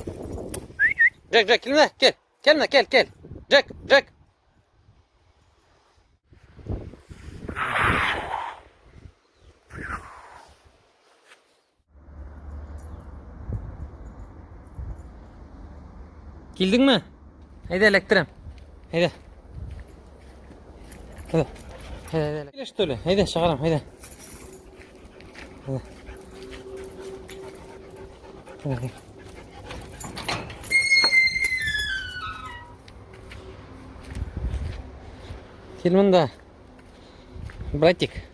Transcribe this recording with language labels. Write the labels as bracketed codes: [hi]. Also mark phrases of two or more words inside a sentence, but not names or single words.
[kk] Джек, келме, кел. Джек. Келдің ме? Haydi elektrem. Haydi. Haydi. [ru] Что ли? [kk] Haydi шығарам, haydi. Кел мұнда. [ru] Братик.